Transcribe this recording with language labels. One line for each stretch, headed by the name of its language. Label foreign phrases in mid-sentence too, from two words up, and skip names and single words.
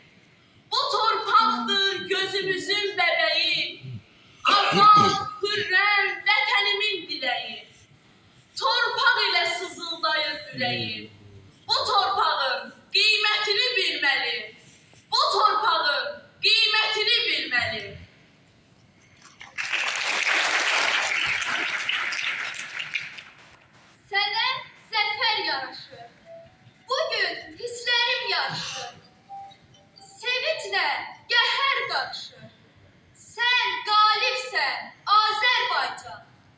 Turkish: Bu torpaqdır gözümüzün bebeği. Azad, hürrem, vətənimin dileği. Torpaq ile sızıldayır yüreği. Bu torpağın kıymetini bilmeli. Bu torpağın kıymetini bilmeli.
Azerbaijani: Sənə zəfər yaraşır. Bugün hisslərim yarışır. Sevinçlə qəhər qarışır. Sən qalibsən Azərbaycan.